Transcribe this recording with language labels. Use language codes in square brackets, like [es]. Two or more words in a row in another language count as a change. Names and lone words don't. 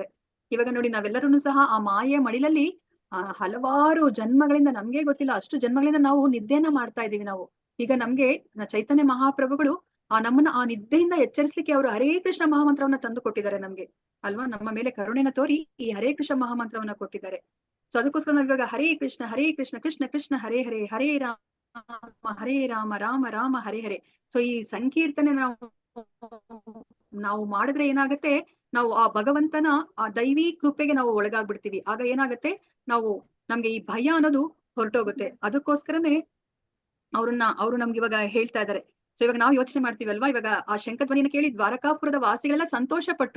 [kn] ಇವಾಗ ನೋಡಿ, ನಾವೆಲ್ಲರೂ ಸಹ ಆ ಮಾಯೆಯ ಮಡಿಲಲ್ಲಿ ಹಲವಾರು ಜನ್ಮಗಳಿಂದ, ನಮ್ಗೆ ಗೊತ್ತಿಲ್ಲ ಅಷ್ಟು ಜನ್ಮಗಳಿಂದ ನಾವು ನಿದ್ದೆಯನ್ನ ಮಾಡ್ತಾ ಇದೀವಿ. ನಾವು ಈಗ ನಮ್ಗೆ ಚೈತನ್ಯ ಮಹಾಪ್ರಭುಗಳು ನಮ್ಮನ್ನ ಆ ನಿದ್ದೆಯಿಂದ ಎಚ್ಚರಿಸಲಿಕ್ಕೆ ಅವರು ಹರೇ ಕೃಷ್ಣ ಮಹಾಮಂತ್ರವನ್ನ ತಂದು ಕೊಟ್ಟಿದ್ದಾರೆ ನಮ್ಗೆ, ಅಲ್ವಾ? ನಮ್ಮ ಮೇಲೆ ಕರುಣೆನ ತೋರಿ ಈ ಹರೇ ಕೃಷ್ಣ ಮಹಾಮಂತ್ರವನ್ನ ಕೊಟ್ಟಿದ್ದಾರೆ. ಸೊ ಅದಕ್ಕೋಸ್ಕರ ನಾವು ಇವಾಗ ಹರೇ ಕೃಷ್ಣ ಕೃಷ್ಣ ಕೃಷ್ಣ ಹರೇ ಹರೇ, ಹರೇ ರಾಮ ರಾಮ ರಾಮ ಹರೇ ಹರೇ. ಸೊ ಈ ಸಂಕೀರ್ತನೆ ನಾವು ಮಾಡಿದ್ರೆ ಏನಾಗತ್ತೆ, ನಾವು ಆ ಭಗವಂತನ ಆ ದೈವಿ ಕೃಪೆಗೆ ನಾವು ಒಳಗಾಗ್ಬಿಡ್ತೀವಿ. ಆಗ ಏನಾಗತ್ತೆ, ನಮ್ಗೆ ಈ ಭಯ ಅನ್ನೋದು ಹೊರಟೋಗುತ್ತೆ. ಅದಕ್ಕೋಸ್ಕರನೇ ಅವರು ನಮ್ಗೆ ಇವಾಗ ಹೇಳ್ತಾ ಇದ್ದಾರೆ. ಸೊ ಇವಾಗ ನಾವು ಯೋಚನೆ ಮಾಡ್ತೀವಲ್ವಾ, ಇವಾಗ ಆ ಶಂಖಧ್ವನಿನ ಕೇಳಿ ದ್ವಾರಕಾಪುರದ ವಾಸಿಗಳೆಲ್ಲ ಸಂತೋಷ ಪಟ್ರು.